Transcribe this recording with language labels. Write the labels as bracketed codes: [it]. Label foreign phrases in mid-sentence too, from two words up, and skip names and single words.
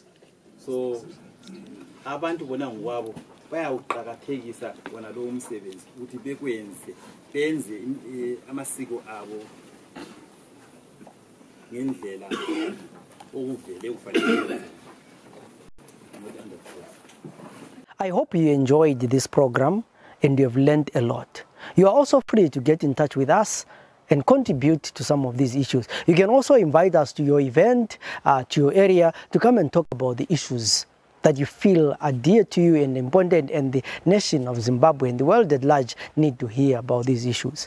[en] So, [nd] abantu bona ngwabo bayawuqakathekisa wona lo umsebenzi ukuthi benze amasiko abo ngendlela okuvele kufanele. [en] I hope you enjoyed this program and you have learned a lot. You are also free to get in touch with us and contribute to some of these issues. You can also invite us to your event, to your area, to come and talk about the issues that you feel are dear to you and important, and the nation of Zimbabwe and the world at large need to hear about these issues.